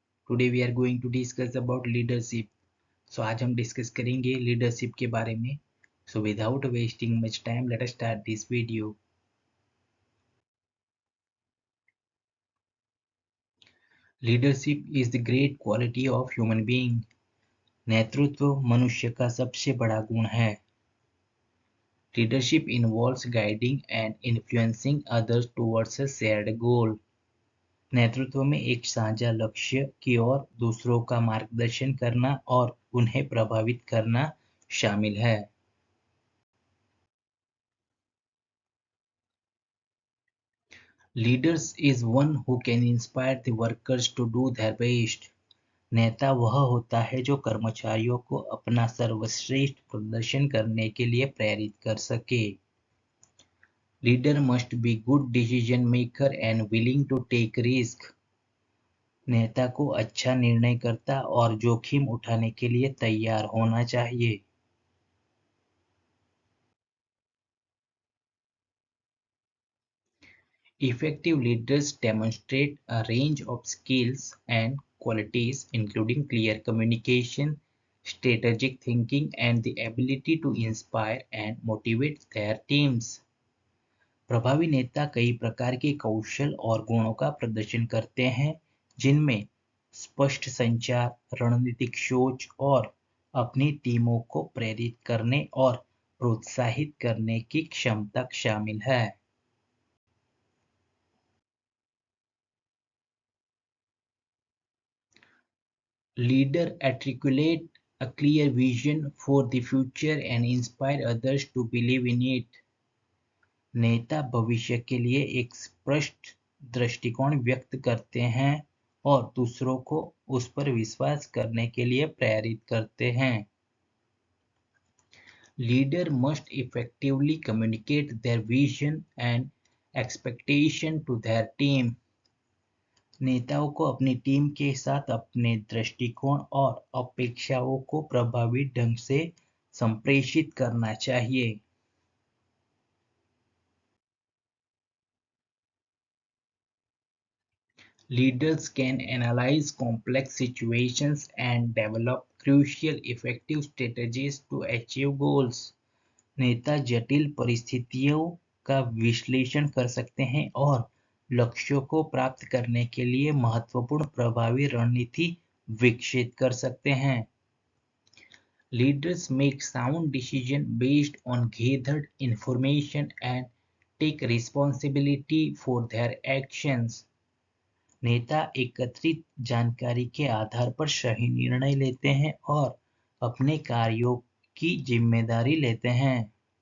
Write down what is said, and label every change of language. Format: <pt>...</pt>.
<en>Today we are going to discuss about leadership.</en> <hi>So आज हम discuss करेंगे leadership के बारे में.</hi> <en>So without wasting much time, let us start this video. Leadership is the great quality of human being.</en> <hi>नेतृत्व मनुष्य का सबसे बड़ा गुण है.</hi> <en>Leadership involves guiding and influencing others towards a shared goal.</en> <hi>नेतृत्व में एक साझा लक्ष्य की ओर दूसरों का मार्गदर्शन करना और उन्हें प्रभावित करना शामिल है.</hi> <en>Leaders is one who can inspire the workers to do their best.</en> <hi>नेता वह होता है जो कर्मचारियों को अपना सर्वश्रेष्ठ प्रदर्शन करने के लिए प्रेरित कर सके.</hi> <en>Leader must be good decision maker and willing to take risk.</en> <hi>नेता को अच्छा निर्णयकर्ता और जोखिम उठाने के लिए तैयार होना चाहिए.</hi> <en>Effective leaders demonstrate a range of skills and qualities, including clear communication, strategic thinking, and the ability to inspire and motivate their teams.</en> <hi>प्रभावी नेता कई प्रकार के कौशल और गुणों का प्रदर्शन करते हैं, जिनमें स्पष्ट संचार, रणनीतिक सोच और अपनी टीमों को प्रेरित करने और प्रोत्साहित करने की क्षमता शामिल है.</hi> <en>Leaders articulate a clear vision for the future and inspire others to believe in it.</en> <hi>नेता भविष्य के लिए एक स्पष्ट दृष्टिकोण व्यक्त करते हैं और दूसरों को उस पर विश्वास करने के लिए प्रेरित करते हैं.</hi> <en>Leaders must effectively communicate their vision and expectation to their team.</en> <hi>नेताओं को अपनी टीम के साथ अपने दृष्टिकोण और अपेक्षाओं को प्रभावी ढंग से संप्रेषित करना चाहिए.</hi> <en>Leaders can analyze complex situations and develop crucial effective strategies to achieve goals.</en> <hi>नेता जटिल परिस्थितियों का विश्लेषण कर सकते हैं और लक्ष्यों को प्राप्त करने के लिए महत्वपूर्ण प्रभावी रणनीति विकसित कर सकते हैं.</hi> <en>Leaders make sound decisions based on gathered information and take responsibility for their actions.</en> <hi>नेता एकत्रित जानकारी के आधार पर सही निर्णय लेते हैं और अपने कार्यों की जिम्मेदारी लेते हैं.</hi>